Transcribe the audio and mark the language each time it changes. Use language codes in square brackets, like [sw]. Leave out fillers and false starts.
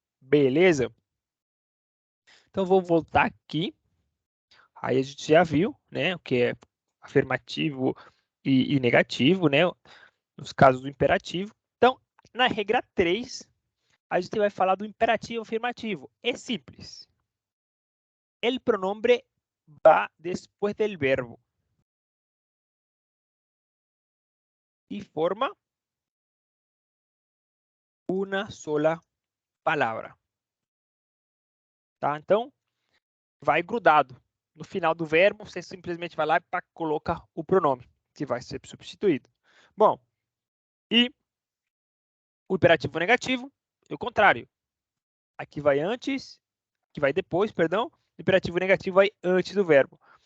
[pt] Beleza? Então, vou voltar aqui. Aí a gente já viu, né, o que é afirmativo e negativo, né, nos casos do imperativo. Então, na regra 3, a gente vai falar do imperativo afirmativo. É simples. [es] El pronombre va después del verbo y forma una sola palavra. [pt] Tá? Então, vai grudado. No final do verbo, você simplesmente vai lá e coloca o pronome, que vai ser substituído. Bom, e o imperativo negativo é o contrário. Aqui vai antes, aqui vai depois, perdão. O imperativo negativo vai antes do verbo.